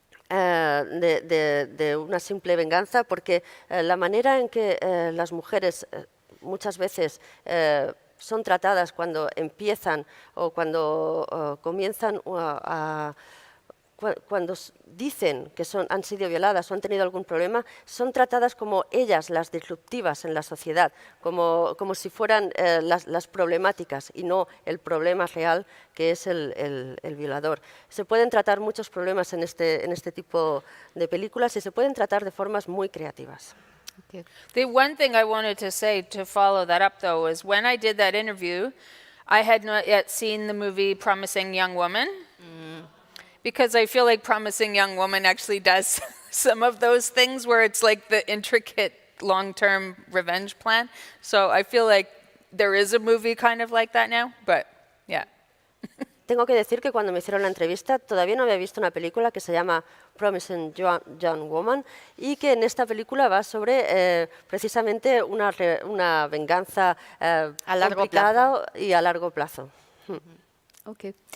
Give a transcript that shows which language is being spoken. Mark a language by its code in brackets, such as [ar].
[es] de una simple venganza, porque la manera en que las mujeres muchas veces son tratadas cuando empiezan o cuando comienzan cuando dicen que han sido violadas o han tenido algún problema, son tratadas como ellas, las disruptivas en la sociedad, como si fueran las problemáticas y no el problema real, que es el violador. Se pueden tratar muchos problemas en este tipo de películas, y se pueden tratar de formas muy creativas. [en] Okay. The one thing I wanted to say to follow that up, though, is when I did that interview, I had not yet seen the movie Promising Young Woman. Because I feel like Promising Young Woman actually does some of those things where it's like the intricate long-term revenge plan. So I feel like there is a movie kind of like that now, but yeah. [es] Tengo que decir que cuando me hicieron la entrevista todavía no había visto una película que se llama Promising Young Woman, y que en esta película va sobre precisamente una venganza a largo complicada y a largo plazo. Okay.